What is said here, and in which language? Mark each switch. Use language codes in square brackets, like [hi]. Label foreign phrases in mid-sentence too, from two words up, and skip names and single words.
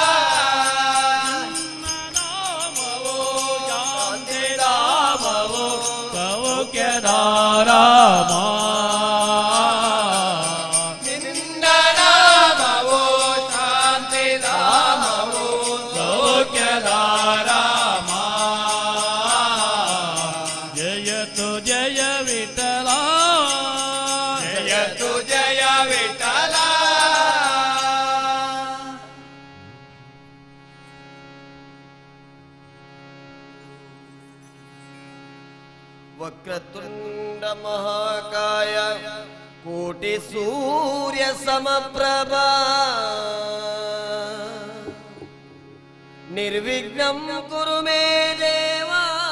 [kn] ನಾಮವೋ ಶಾಂತಿ ಧಾಮವೋ ಸೌಖ್ಯಧಾರಾಮ ನಿನ್ನ ನಾಮವೋ ಶಾಂತಿ ಧಾಮವೋ ಸೌಖ್ಯಧಾರಾಮ ಜಯತು ಜಯ ವಿಠಲ ಜಯತು ಜಯ ವಿಠಲ [sa] वक्रतुंड महाकाय कोटि सूर्य समप्रभा निर्विघ्नं कुरु मे देवा